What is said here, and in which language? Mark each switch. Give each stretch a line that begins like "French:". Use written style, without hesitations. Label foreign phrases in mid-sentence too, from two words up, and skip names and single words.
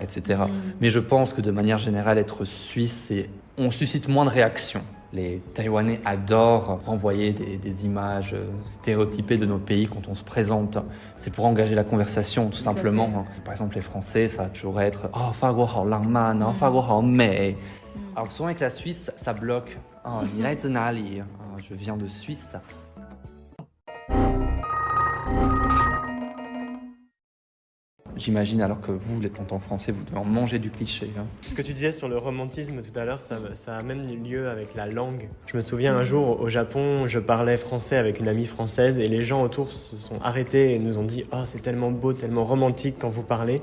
French: etc. Mais je pense que de manière générale, être suisse, on suscite moins de réactions. Les Taïwanais adorent renvoyer des images stéréotypées de nos pays quand on se présente. C'est pour engager la conversation, tout simplement. Par exemple, les Français, ça va toujours être « Oh,
Chinese: 法国好浪漫,
French: oh,
Chinese: 法国好美».
French: Alors souvent avec la Suisse, ça bloque.
Chinese: Oh, 你来自哪里?
French: Je viens de Suisse. J'imagine alors que vous, les en français, vous devez en manger du cliché. Ce que tu disais sur le romantisme tout à l'heure, ça a même lieu avec la langue. Je me souviens un jour au Japon, je parlais français avec une amie française et les gens autour se sont arrêtés et nous ont dit « Oh, c'est tellement beau, tellement romantique quand vous parlez ».